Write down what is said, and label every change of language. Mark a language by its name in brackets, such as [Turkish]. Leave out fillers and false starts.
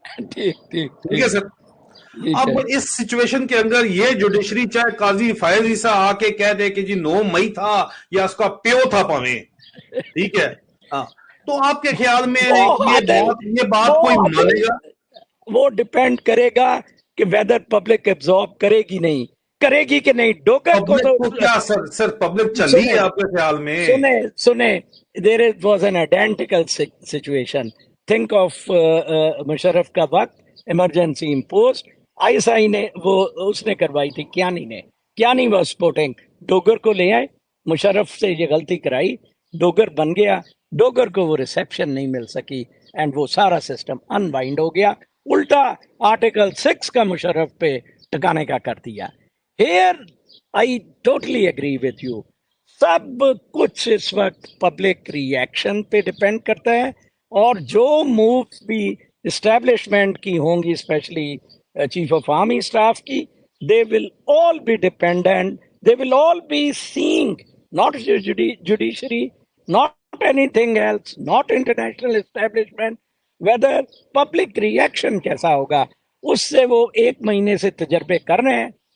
[Urdu] ٹھیک ہے سر. اب اس سچویشن کے اندر یہ جوڈیشری چاہے قاضی فائز issa آ کے کہہ دے کہ جی 9 مئی تھا یا اس کا پیو تھا پاویں, ٹھیک ہے, تو آپ کے خیال میں یہ بات کوئی مانے گا؟ وہ ڈیپینڈ کرے گا کہ ویدر پبلک ایبزارب کرے گی نہیں کرے گی کہ نہیں. ڈوگر کو تو کیا سر پبلک چل رہی ہے آپ کے خیال میں؟ سنیں [English] there was an identical situation. Think of [Urdu] Musharraf کا وقت, ایمرجنسی امپوزڈ, ISI نے وہ اس نے کروائی تھی, کیانی واز سپورٹنگ, ڈوگر کو لے آئے, مشرف سے یہ غلطی کرائی, ڈوگر بن گیا, ڈوگر کو وہ ریسیپشن نہیں مل سکی, اینڈ وہ سارا سسٹم انوائنڈ ہو گیا. الٹا آرٹیکل 6 کا مشرف پہ ٹکانے کا کر دیا. [English] Here I totally agree with you. [Urdu] سب کچھ اس وقت پبلک ریئیکشن پہ ڈیپینڈ کرتا ہے, اور جو مووز بھی اسٹیبلشمنٹ کی ہوں گی, especially chief of army staff کی, [English] they will all be dependent, they will all be seeing not judiciary, not anything else, not international establishment, whether public reaction [Urdu] کیسا ہوگا, اس سے وہ 1 مہینے سے تجربے کر رہے ہیں.